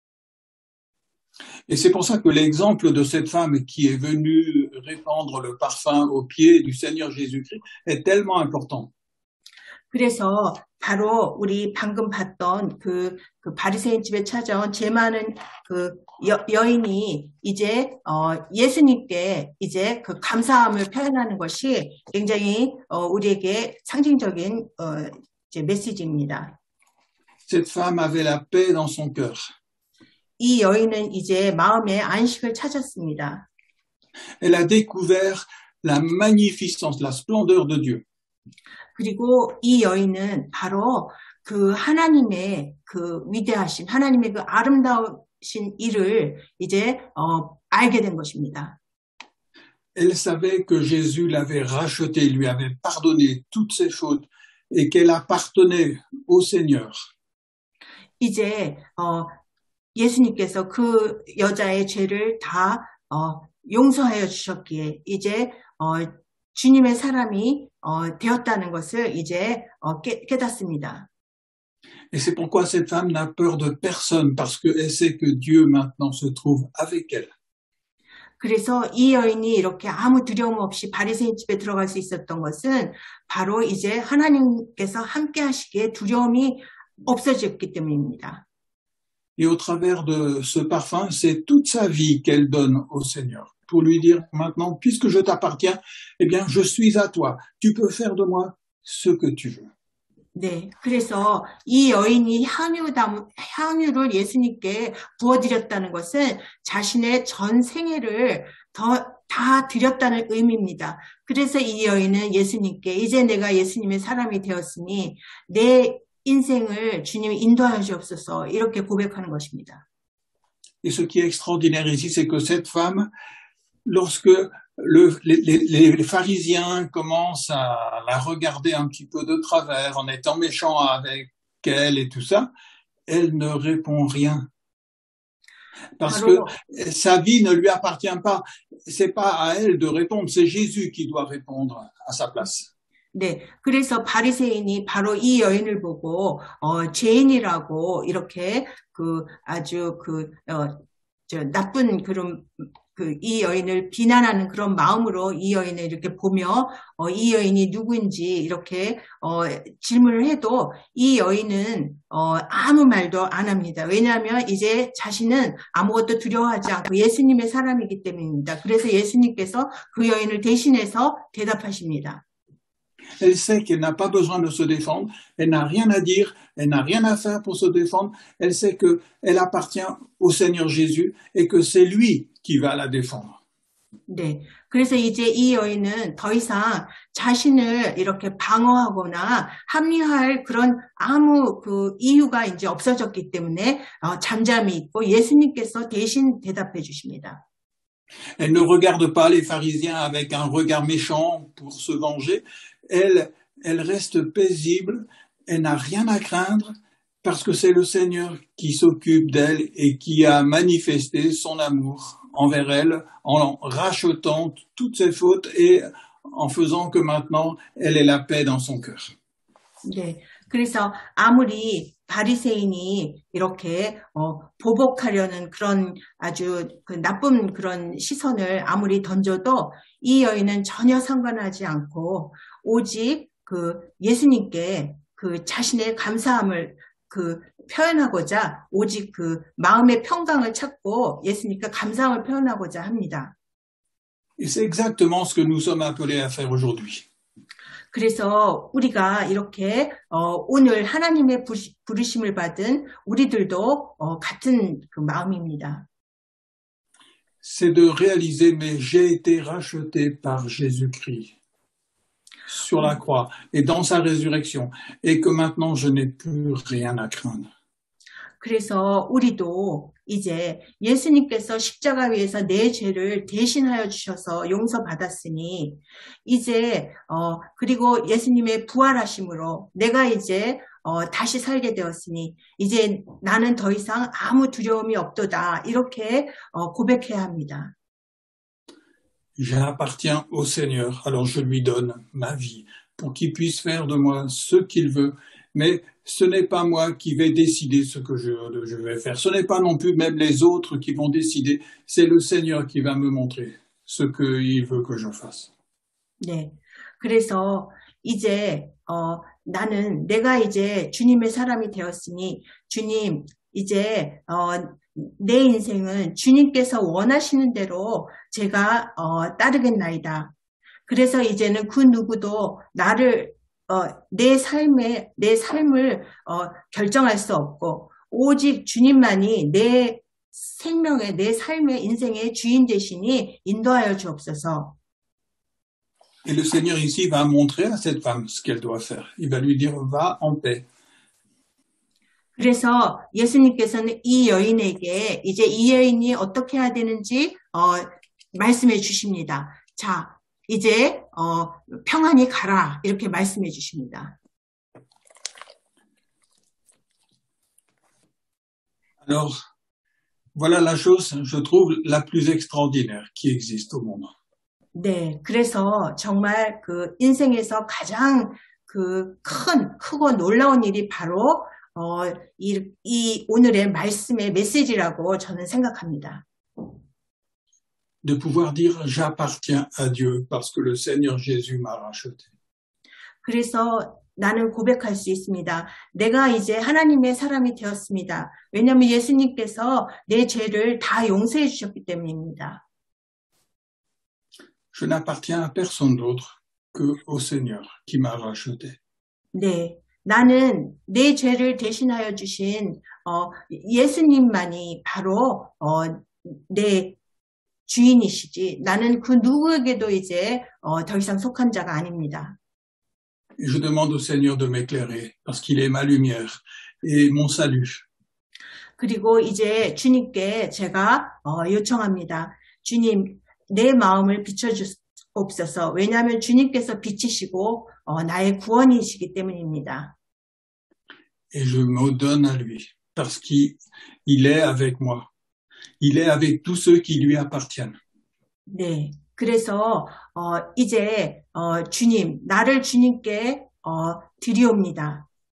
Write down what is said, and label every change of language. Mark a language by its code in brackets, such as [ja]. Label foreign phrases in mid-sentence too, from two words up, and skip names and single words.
[fr] Et c'est pour ça que l'exemple de cette femme qui est venue répandre le parfum aux pieds du Seigneur Jésus-Christ est tellement important. [ko] 그래서 바로 우리 방금 봤던 그 바리새인 집에 찾아온 죄 많은 그 여인이 이제 예수님께 이제 그 감사함을 표현하는 것이 굉장히 우리에게 상징적인 이제 메시지입니다. [fr] Cette femme avait la paix dans son cœur. [ko] 이 여인은 이제 마음의 안식을 찾았습니다. [fr] Elle a découvert la magnificence, la splendeur de Dieu. [ko] 그리고 이 여인은 바로 그 하나님의 그 위대하신, 하나님의 그 아름다우신 일을 이제 알게 된 것입니다. [fr] Elle savait que Jésus l'avait rachetée, lui avait pardonné toutes ses fautes et qu'elle appartenait au Seigneur. [ko] 이제 예수님께서 그 여자의 죄를 다 용서하여 주셨기에 이제 주님의 사람이 되었다는 것을 이제 깨닫습니다. [fr] Et c'est pourquoi cette femme n'a peur de personne, parce qu'elle sait que Dieu maintenant se trouve avec elle. [ko] 그래서 이 여인이 이렇게 아무 두려움 없이 바리새인 집에 들어갈 수 있었던 것은 바로 이제 하나님께서 함께 하시기에 두려움이 없어졌기 때문입니다. [fr] Et au travers de ce parfum, c'est toute sa vie qu'elle donne au Seigneur, pour lui dire maintenant, puisque je t'appartiens, eh bien, je suis à toi. Tu peux faire de moi ce que tu veux. [ko] 네, 그래서 이 여인이 향유를 예수님께 부어드렸다는 것은 자신의 전 생애를 다 드렸다는 의미입니다. 그래서 이 여인은 예수님께 이제 내가 예수님의 사람이 되었으니 내 인생을 주님이 인도하여 주옵소서 이렇게 고백하는 것입니다. [fr] Et ce qui est extraordinaire ici, c'est que cette femme, lorsque les pharisiens commencent à la regarder un petit peu de travers en étant méchants avec elle et tout ça, elle ne répond rien. Parce que sa vie ne lui appartient pas. C'est pas à elle de répondre, c'est Jésus qui doit répondre à sa place. [ko] 네, 그래서 바리새인이 바로 이 여인을 보고 죄인이라고 이렇게 아주 나쁜 그런 이 여인을 비난하는 그런 마음으로 이 여인을 이렇게 보며 이 여인이 누구인지 이렇게 질문을 해도 이 여인은 아무 말도 안 합니다. 왜냐하면 이제 자신은 아무것도 두려워하지 않고 예수님의 사람이기 때문입니다. 그래서 예수님께서 그 여인을 대신해서 대답하십니다. [fr] Elle sait qu'elle n'a pas besoin de se défendre, elle n'a rien à dire, elle n'a rien à faire pour se défendre, elle sait qu'elle appartient au Seigneur Jésus et que c'est lui qui va la défendre. [ko] 네. 그래서 이제 이 여인은 더 이상 자신을 이렇게 방어하거나 합리화할 그런 아무 이유가 이제 없어졌기 때문에 잠잠히 있고 예수님께서 대신 대답해 주십니다. [fr] Elle ne regarde pas les pharisiens avec un regard méchant pour se venger. Elle reste paisible, elle n'a rien à craindre parce que c'est le Seigneur qui s'occupe d'elle et qui a manifesté son amour envers elle en rachetant toutes ses fautes et en faisant que maintenant elle ait la paix dans son cœur. [ko] 네, 그래서 아무리 바리새인이 이렇게 보복하려는 그런 아주 나쁜 그런 시선을 아무리 던져도 이 여인은 전혀 상관하지 않고 오직 예수님께 자신의 감사함을 표현하고자 오직 마음의 평강을 찾고 예수님께 감사함을 표현하고자 합니다. [fr] Et c'est exactement ce que nous sommes appelés à faire aujourd'hui. [ko] 그래서 우리가 이렇게 오늘 하나님의 부르심을 받은 우리들도 같은 마음입니다. [fr] C'est de réaliser, mais j'ai été racheté par Jésus-Christ sur la croix et dans sa résurrection, et que maintenant je n'ai plus rien à craindre. [ko] 그래서 우리도 이제 예수님께서 십자가 위에서 내 죄를 대신하여 주셔서 용서받았으니 이제 그리고 예수님의 부활하심으로 내가 이제 다시 살게 되었으니 이제 나는 더 이상 아무 두려움이 없도다 이렇게 고백해야 합니다. [fr] J'appartiens au Seigneur, alors je lui donne ma vie pour qu'il puisse faire de moi ce qu'il veut, mais ce n'est pas moi qui vais décider ce que je vais faire. Ce n'est pas non plus même les autres qui vont décider. C'est le Seigneur qui va me montrer ce qu'il veut que je fasse. [ko] 네, 그래서 이제 나는 내가 이제 주님의 사람이 되었으니 주님 이제 내 인생은 주님께서 원하시는 대로 제가 따르겠나이다. 그래서 이제는 그 누구도 나를 내 삶을 결정할 수 없고 오직 주님만이 내 생명의 내 삶의 인생의 주인 되시니 인도하여 주옵소서. [fr] Et le Seigneur ici va montrer à cette femme ce qu'elle doit faire. Il va lui dire va en paix. [ko] 그래서 예수님께서는 이 여인에게 이제 이 여인이 어떻게 해야 되는지 말씀해 주십니다. 자, 이제 평안히 가라 이렇게 말씀해 주십니다. [fr] Alors, voilà la chose, je trouve, la plus extraordinaire qui existe au monde. [ko] 네, 그래서 정말 인생에서 가장 크고 놀라운 일이 바로 이 오늘의 말씀의 메시지라고 저는 생각합니다. [fr] De pouvoir dire j'appartiens à Dieu parce que le Seigneur Jésus m'a racheté. [ko] 그래서 나는 고백할 수 있습니다. 내가 이제 하나님의 사람이 되었습니다. 왜냐하면 예수님께서 내 죄를 다 용서해 주셨기 때문입니다. [fr] Je n'appartiens à personne d'autre qu'au Seigneur qui m'a racheté. [ko] 네, 나는 내 죄를 대신하여 주신 예수님만이 바로 내 주인이시지 나는 그 누구에게도 이제 더 이상 속한 자가 아닙니다. [fr] Et je demande au Seigneur de m'éclairer parce qu'il est ma lumière et mon salut. [ko] 그리고 이제 주님께 제가 요청합니다. 주님, 내 마음을 비춰주옵소서. 왜냐하면 주님께서 빛이시고 나의 구원이시기 때문입니다. [fr] Et je me donne à lui parce qu'il est avec moi. Il est avec tous ceux qui lui appartiennent. [ko] 네, 그래서 이제 주님, 나를 주님께 드리옵니다.